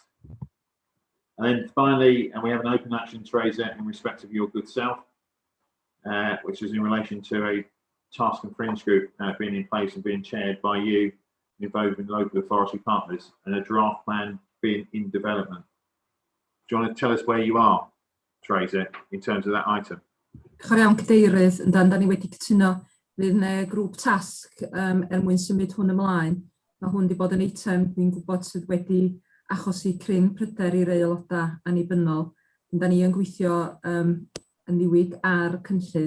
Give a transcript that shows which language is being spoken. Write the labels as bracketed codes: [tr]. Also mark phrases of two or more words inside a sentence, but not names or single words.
[en] And then finally, and we have an open action, Teresa, in respect of your good self, which is in relation to a task and fringe group being in place and being chaired by you, involving local authority partners, and a draft plan being in development. Do you want to tell us where you are, Teresa, in terms of that item? [cy] Diolch iawn, Cadeirydd. Yndan, da ni wedi cytuno fydd yna grŵp tasg mwyn symud hwn ymlaen. Mae hwn wedi bod yn eitem dwi'n gwybod sydd wedi achosi cryn pryder i'r aelodau annibynnol. Da ni yn gweithio yn ddiwyg ar cynllun.